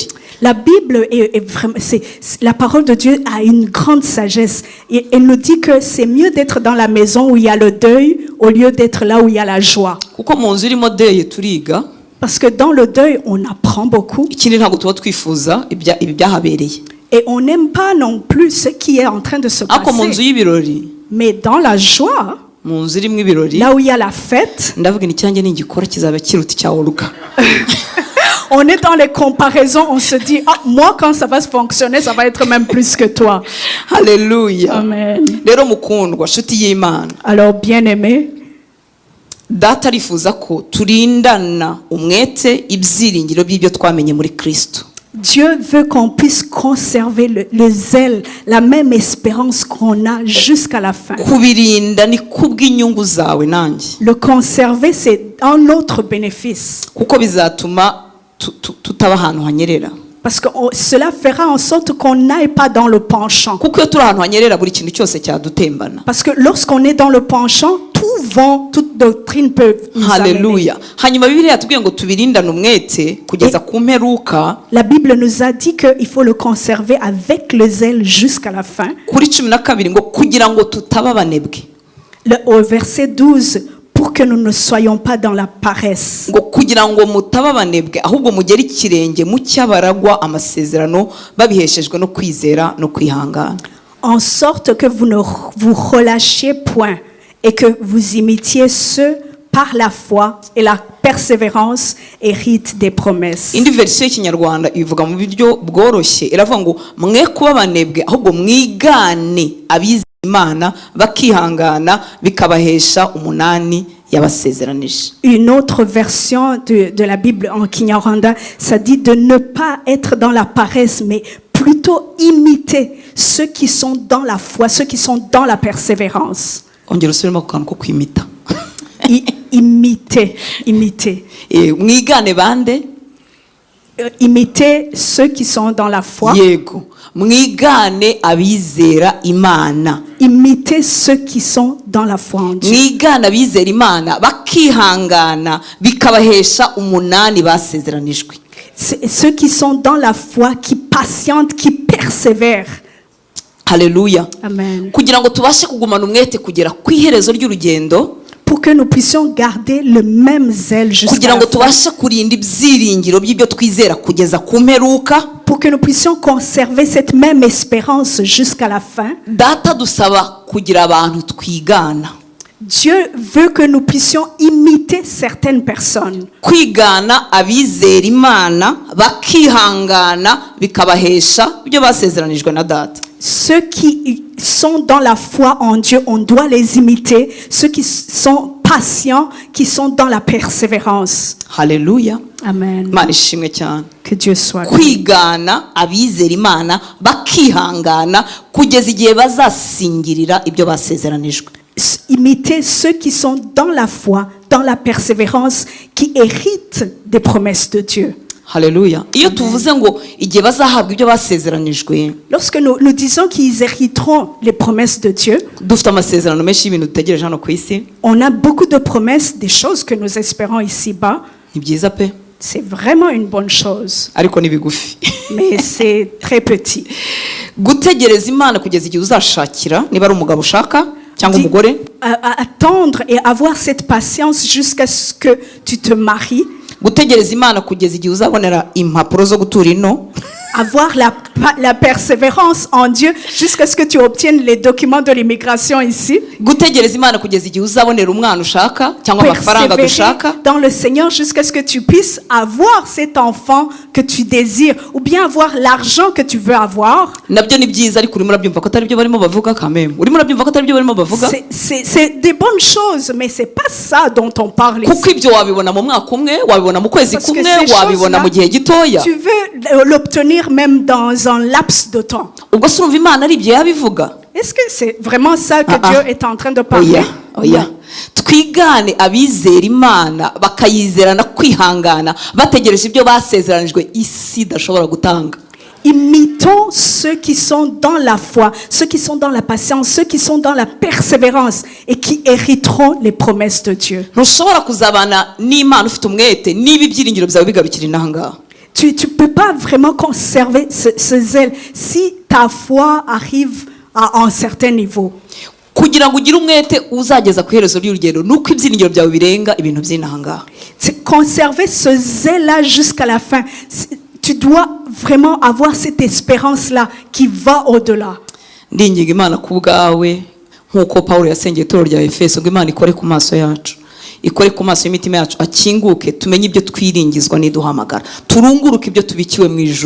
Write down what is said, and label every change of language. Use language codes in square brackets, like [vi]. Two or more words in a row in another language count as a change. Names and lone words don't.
[fr] La Bible est vraiment, la parole de Dieu a une grande sagesse. Et elle nous dit que c'est mieux d'être dans la maison où il y a le deuil au lieu d'être là où il y a la joie. [rw] kuko mu nzu irimo deye turiga, [fr] Parce que dans le deuil, on apprend beaucoup. [rw] ikindi ntabwo tuba twifuza ibi byahabereye. [fr] Et on n'aime pas non plus ce qui est en train de se [rw] ariko mu nzu [fr] passer. [rw] y'ibirori, [fr] Mais dans la joie, [rw] mu nzu irimo ibirori, [fr] là où il y a la fête, [rw] ndavuga ni icyanjye nigikora kizaba kiruta icya Olga. [fr] on est dans les comparaisons, on se dit, ah, moi quand ça va se fonctionner, ça va être même plus que toi. [rw] Haleluya. Amen. rero mukundwa nshuti y'Imana, [fr] Alors bien aimé, [rw] data arifuza ko turindana umwete ibyiringiro by'ibyo twamenye muri Kristo. [fr] Dieu veut qu'on puisse conserver le zèle, la même espérance qu'on a jusqu'à la fin. [rw] kubirinda ni kubw'inyungu zawe nanjye, [fr] Le conserver, c'est en notre bénéfice. [rw] kuko bizatuma tutaba ahantu hanyerera. [fr] Parce que cela fera en sorte qu'on n'aille pas dans le penchant. [rw] kuko iyo turi ahantu hanyerera buri kintu cyose cyadutembana. [fr] Parce que lorsqu'on est dans le penchant, tout vent, toute doctrine peut nous amener. [rw] Haleluya. Hanyuma Bibiliya yatubwiye ngo tubirindane umwete kugeza ku mperuka. [fr] La Bible nous a dit qu'il faut le conserver avec le zèle jusqu'à la fin. [rw] Kuri 12 ngo kugira ngo tutaba abanebwe. [fr] Au verset 12, pour que nous ne soyons pas dans la paresse. [rw] ngo kugira ngo mutaba abanebwe ahubwo mugere ikirenge mu cyabaragwa amasezerano babiheshejwe no kwizera no kwihangana. [fr] En sorte que vous ne vous relâchiez point et que vous imitiez ceux par la foi et la persévérance hérite des promesses. [rw] Indi version y'ikinyarwanda ivuga mu buryo bworoshye iravuga ngo mwe kuba abanebwe ahubwo mwigane abize Imana bakihangana bikabahesha umunani yabasezeranije. [fr] Une autre version de la Bible en Kinyarwanda, ça dit de ne pas être dans la paresse, mais plutôt imiter ceux qui sont dans la foi, ceux qui sont dans la persévérance. [rw] Ongera usubiremo ku kantu ko kwimita. [fr] Imiter. [rw] Mwigane bande? [fr] Imiter ceux qui sont dans la foi. [rw] Yego. Mwigane abizera Imana. [fr] Imiter ceux qui sont dans la foi en Dieu. [rw] Mwigane abizera Imana bakihangana bikabahesha umunani basezeranijwe. [fr] Ceux qui sont dans la foi, qui patientent, qui persévèrent. [rw] Haleluya. Amen. Kugira ngo tubashe kugumana umwete kugera ku iherezo ry'urugendo, [fr] pour que nous puissions garder le même zèle jusqu'à [rw] kugira ngo [fr] la fin. [rw] tubashe kurinda ibyiringiro by'ibyo twizera kugeza ku mperuka, [fr] Pour que nous puissions conserver cette même espérance jusqu'à la fin. [rw] data dusaba kugira abantu twigana. [fr] Dieu veut que nous puissions imiter certaines personnes. [rw] Kwigana abizera Imana bakihangana bikabahesha ibyo basezeranijwe na data. [fr] Ceux qui sont dans la foi en Dieu, on doit les imiter. Ceux qui sont patients, qui sont dans la persévérance. [rw] Haleluya. Amen. Imana ishimwe cyane. [fr] Que Dieu soit béni. [rw] Kwigana abizera Imana bakihangana kugeza igihe bazasingirira ibyo basezeranijwe. [fr] Imiter ceux qui sont dans la foi, dans la persévérance, qui héritent des promesses de Dieu. [rw] Haleluya. Iyo tuvuze ngo igihe bazahabwa ibyo basezeranijwe, [fr] Lorsque nous disons qu'ils hériteront les promesses de Dieu, [rw] dufite amasezerano menshi y'ibintu dutegereje hano ku isi. [fr] on a beaucoup de promesses, des choses que nous espérons ici-bas. [rw] Ni byiza pe, [fr] C'est vraiment une bonne chose, [rw] ariko ni bigufi. [fr] mais c'est très petit. [rw] Gutegereza Imana kugeza igihe uzashakira, niba ari umugabo ushaka cyangwa umugore, [fr] Attendre et avoir cette patience jusqu'à ce que tu te maries. [rw] gutegereza Imana kugeza igihe uzabonera impapuro zo gutura ino. [fr] avoir la persévérance en Dieu jusqu'à ce que tu obtiennes les documents de l'immigration ici. [rw] gutegereza imana kugeza igihe uzabonera umwana ushaka cyangwa amafaranga dushaka [fr] Persévérer dans le Seigneur jusqu'à ce que tu puisses avoir cet enfant que tu désires ou bien avoir l'argent que tu veux avoir. [rw] nabyo ni byiza ariko urimo urabyumva ko atari byo barimo bavuga kameme urimo urabyumva ko atari byo barimo bavuga [fr] C'est des bonnes choses, mais c'est pas ça dont on parle ici. [rw] kuko ibyo wabibona mu mwaka umwe wabibona mu kwezi [fr] Parce que [rw] kumwe [fr] ces [rw] wabibona mu gihe gitoya [fr] tu veux l'obtenir même dans un laps de temps. [rw] ubwo se urumva imana ari ibyo yabivuga [fr] Est-ce que c'est vraiment ça que Ah, Dieu ah. est en train de parler? [rw] oya oya twigane abizera imana bakayizerana kwihangana bategereje ibyo basezeranijwe isi idashobora gutanga. [fr] Imitons ceux qui sont dans la foi, ceux qui sont dans la patience, ceux qui sont dans la persévérance et qui hériteront les promesses de Dieu. [rw] ntushobora kuzabana n'imana ufite umwete niba ibyiringiro byawe bigarukira inahangaha. [fr] Tu ne peux pas vraiment conserver ce zèle si ta foi arrive à un certain niveau. [rw] kugira ngo ugire umwete uzageza ku iherezo ry'urugendo nuko ibyiringiro byawe birenga ibintu by'inahangaha. [fr] C'est conserver ce zèle-là jusqu'à la fin. Tu dois vraiment avoir cette espérance-là qui va au-delà. [rw] ndinginga imana ku bwawe nk'uko pawulo yasengeye itorero rya efeso ngo imana ikore ku maso yacu ikore ku maso y'imitima yacu akinguke tumenye ibyo twiringizwa n'iduhamagara turunguruke ibyo tubikiwe mu ijuru.